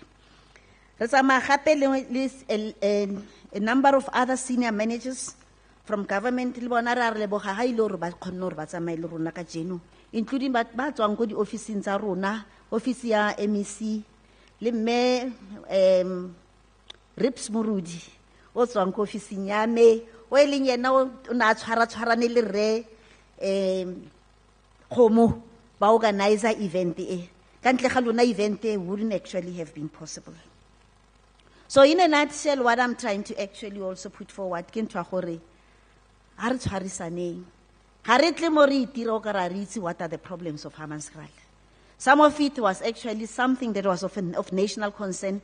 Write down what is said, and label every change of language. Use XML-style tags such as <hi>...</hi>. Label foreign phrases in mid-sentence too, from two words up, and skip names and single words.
<tn>Re tsamaya gape le</tn> <en>a number of other senior managers from government</en> <tn>le bona ra re leboga ha ile gore ba khonne gore ba tsamaye le rona ka jeno, including ba tswang go di office tsa rona, office ya MEC le me Rips Murudi o tswang ko office ya me o eleng yena o na tshwarane le Rre Khomo ba</tn> <en>organizer event</en> <tn>e. Kantle ga lona</tn> <en>event wouldn't actually have been possible. So in a nutshell, what I'm trying to actually also put forward, what are the problems of Hammanskraal? Some of it was actually something that was of national concern.</en>